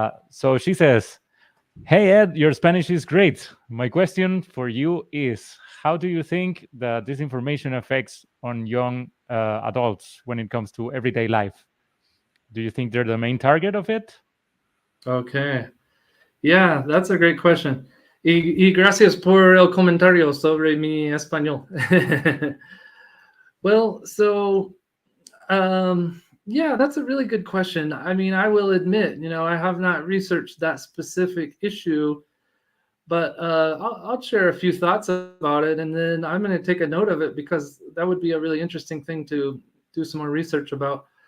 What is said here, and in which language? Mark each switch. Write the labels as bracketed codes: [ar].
[en] So she says, hey Ed, your Spanish is great. My question for you is, how do you think that this information affects on young adults when it comes to everyday life? Do you think they're the main target of it? Okay. Yeah, that's a great question. [es] Y gracias por el comentario sobre mi español. [en] Well, so yeah, that's a really good question. I mean, I will admit, I have not researched that specific issue, but I'll share a few thoughts about it, and then I'm going to take a note of it because that would be a really interesting thing to do some more research about.